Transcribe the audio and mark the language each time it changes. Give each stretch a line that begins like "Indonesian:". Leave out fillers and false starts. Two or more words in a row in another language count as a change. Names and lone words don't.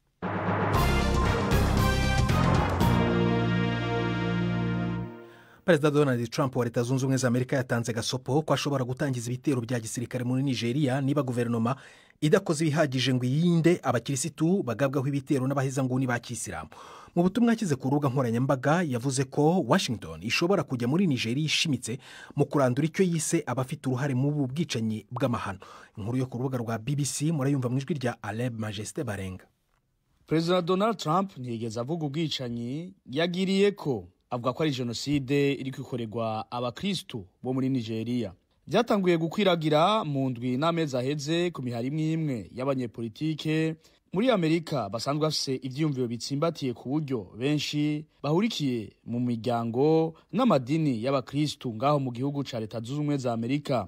Kinyarwanda: Perezida Donald Trump wa Leta Zunze Ubumwe za Amerika yatanze gasopo ko ashobora gutangiza ibitero bya gisirikare muri Nigeria niba guverinoma idakoze ibihagije ngo yirinde abakirisitu bagabwaho ibitero n'abahezanguni ba Kisilamu. Mu butumwa akize ku rubuga nkoranyambaga yavuze ko Washington ishobora kujya muri Nigeria ishimitse mu kurandura icyo yise abafite uruhare mu bwicanyi bw'amahano. Inkuru yo ku rubuga rwa BBC murayumva mu ijwi rya Aleb Majesté Barenga.
Rundi: Perezida Donald Trump ntiyigeze avuga ubwicanyi yagiriye ko avuga ko ari jenoside iri kwikorerwa abakristo bo muri Nigeria. Byatanguye gukwiragira mu ndwi n'amezi aheze ku mihari imwe y'abanyepolitike muri Amerika basanzwe bafise ivyiyumviro bitsimbatiye ku buryo benshi bahurikiye mu miryango n'amadini y'abakristo ngaho mu gihugu ca Leta Zunze Ubumwe za Amerika.